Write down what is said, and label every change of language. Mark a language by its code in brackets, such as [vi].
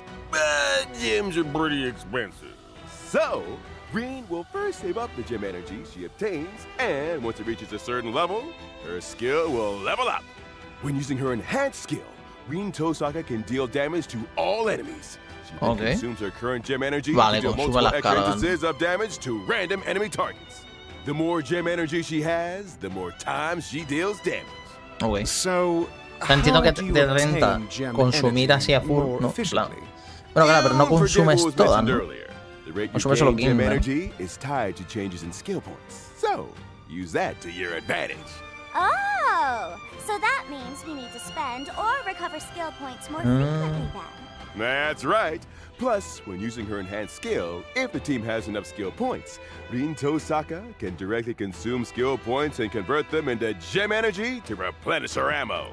[en] But gems are pretty expensive. So, Rin will first save up the gem energy she obtains, and once it reaches a certain level, her skill will level up. When using her enhanced skill, Rin Tosaka can deal damage to all enemies. She then consumes her current gem energy to deal multiple extra instances of damage to random enemy targets. The more gem energy she has, the more times she deals damage. Ok. So, [es] entiendo que te renta consumir así a full, ¿no? Claro. Bueno, claro, pero no consumes toda, ¿no? [en] The rate you gain gem energy is tied to changes in skill points. So, use that to your advantage. Oh, so that means we need to spend or recover skill points more frequently then. That's right. Plus, when using her enhanced skill, if the team has enough skill points, Rin Tosaka can directly consume skill points and convert them into gem energy to replenish her ammo.